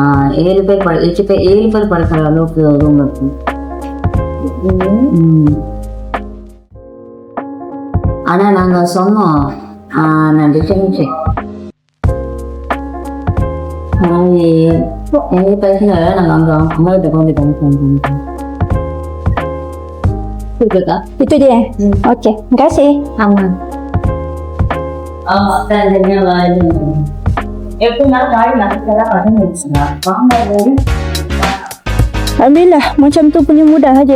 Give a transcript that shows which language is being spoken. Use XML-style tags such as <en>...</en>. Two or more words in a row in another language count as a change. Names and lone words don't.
<ta>7 பேர் படுக்கிற அளவுக்கு ரூம் இருக்கும். ஆனா நாங்க சொன்னோம் நான் டிஸ்டன்ஸ் எங்க பிரச்சனை நாங்க அங்க அம்மாகிட்ட கொண்டு பண்ணுவோம்.</ta> <ms>Itu dia. Okey, terima kasih. Aman. Alhamdulillah, macam tu punya mudah aja.</ms>